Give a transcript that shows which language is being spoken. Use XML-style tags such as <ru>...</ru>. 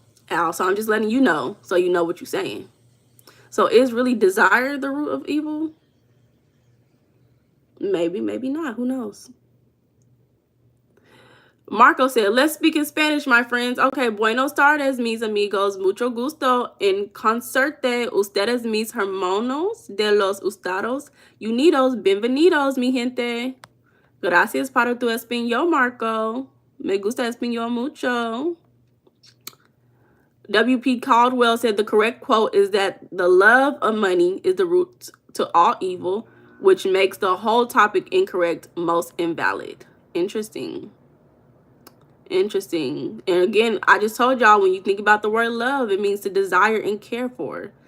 <en>Al, so I'm just letting you know so you know what you're saying. So is really desire the root of evil? Maybe, maybe not. Who knows? Marco said, let's speak in Spanish, my friends.</en> <es>Okay, buenos tardes, mis amigos. Mucho gusto en concerte. Ustedes mis hermanos de los Estados Unidos. Bienvenidos, mi gente. Gracias para tu español, Marco. Me gusta español mucho. W.P.</es> <en>Caldwell said the correct quote is that the love of money is the root to all evil, which makes the whole topic incorrect, most invalid. Interesting. Interesting. And again, I just told y'all, when you think about the word love, it means to desire and care for.</en>